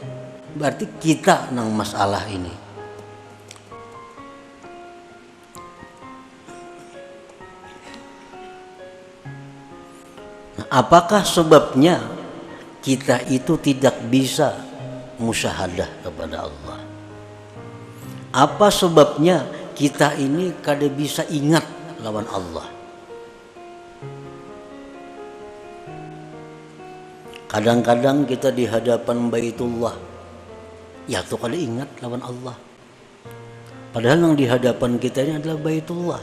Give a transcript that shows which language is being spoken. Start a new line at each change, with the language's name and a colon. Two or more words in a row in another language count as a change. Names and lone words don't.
Indonesian: Berarti kita nang masalah ini. Apakah sebabnya kita itu tidak bisa musyahadah kepada Allah?
Banjar: Apa sebabnya kita ini kada bisa ingat lawan Allah? Kadang-kadang kita di hadapan Baitullah, ya tuh kada ingat lawan Allah.
Indonesian: Padahal yang di hadapan kita ini adalah Baitullah.